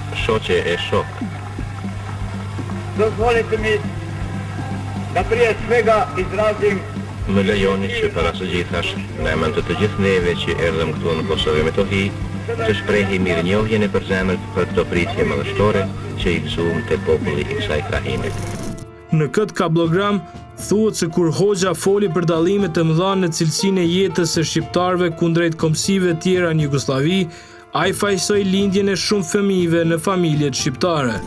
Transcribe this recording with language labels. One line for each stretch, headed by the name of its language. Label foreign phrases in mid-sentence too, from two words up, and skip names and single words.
Albanian: shoqe e shok.
Croatian: Dozvolite mi da prije svega izrazim
Albanian: Më lejoni që para së gjithash, në emër të gjithë neve që erdhëm këtu në Kosovë e Metohi, të shprehi mirënjohjen e përzemërt për këto pritje madhështore që i gëzuam te populli i kësaj krahine. Në këtë kablogram thuhet se kur Hoxha foli për dallimet e mëdha në cilësinë e jetës së shqiptarëve kundrejt kombësive tjera në Jugosllavi, ai fajsoi lindjen e shumë fëmijëve në familjet shqiptare.